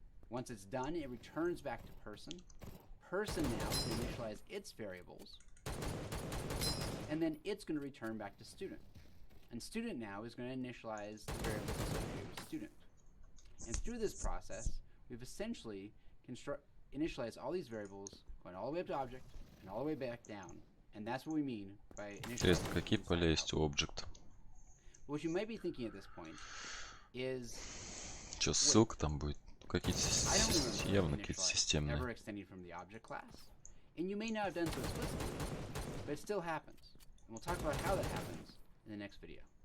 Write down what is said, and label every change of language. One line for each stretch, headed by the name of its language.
English: Once it's done, it returns back to person. Person now can initialize its variables, and then it's going to return back to student. And student now is going to initialize the variables associated with student. And through this process, we've essentially initialized all these variables, going all the way up to object and all the way back down. And that's what we mean by
Russian: Интересно, какие поля есть у объекта?
English: What you might be thinking at this point is...
Russian: Что, ссылка там будет? Какие-то явно какие-то системные.
English: Ever extending from the object class. And you may not have done so explicitly, but it still happens. And we'll talk about how that happens in the next video.